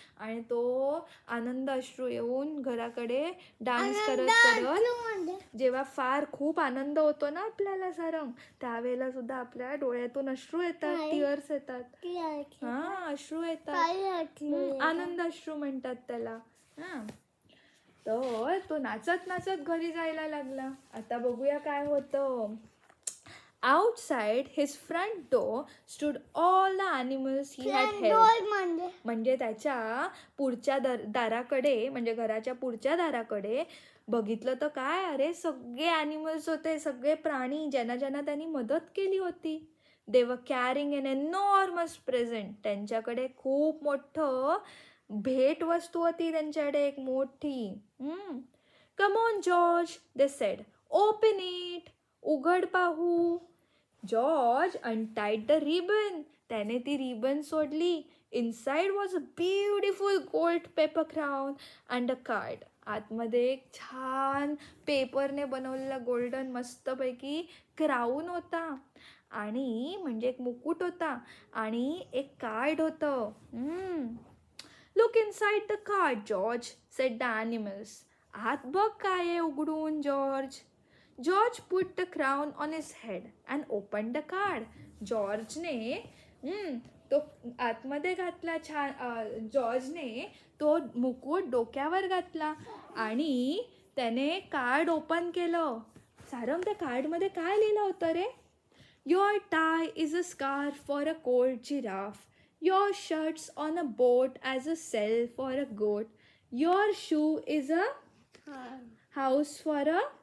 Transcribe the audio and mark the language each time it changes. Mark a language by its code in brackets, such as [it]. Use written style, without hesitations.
[mr] आणि तो आनंद अश्रू येऊन घराकडे डान्स करत जेव्हा फार खूप आनंद होतो ना आपल्याला सारंग, त्यावेळेला सुद्धा आपल्या डोळ्यातून अश्रू येतात, टीअर्स येतात. अश्रू येतात. आनंद अश्रू म्हणतात त्याला. तर तो नाचत नाचत घरी जायला लागला. आता बघूया काय होतं. [en] Outside his front door stood all the animals he had helped. [mr] म्हणजे त्याच्या पुढच्या दाराकडे, म्हणजे घराच्या पुढच्या दाराकडे बघितलं तर काय, अरे सगळे ॲनिमल्स होते, सगळे प्राणी ज्यांना त्यांनी मदत केली होती. [en] They were carrying an enormous present. [mr] त्यांच्याकडे खूप मोठं भेट वस्तू होती, त्यांच्याकडे एक मोठी. [en] Come on George, they said. Open it. [mr] उघड पाहू. [en] George untied the ribbon. [mr] त्याने ती रिबन सोडली. [en] Inside was a beautiful gold paper crown and a card. [mr] आतमध्ये एक छान पेपरने बनवलेला गोल्डन मस्तपैकी क्राऊन होता आणि म्हणजे एक मुकुट होता आणि एक कार्ड होतं. [en] Look inside the card, George, said the animals. [mr] आत बघ काय आहे उघडून, George. [en] George put the crown on his head and opened the card. [mr] जॉर्जने तो आतमध्ये घातला. जॉर्जने तो मुकुट डोक्यावर घातला आणि त्याने कार्ड ओपन केलं. सारंग, त्या कार्डमध्ये काय लिहिलं होतं रे? [en] Your tie is a scarf for a cold giraffe. Your shirt's on a boat as a cell for a goat. Your shoe is a house for a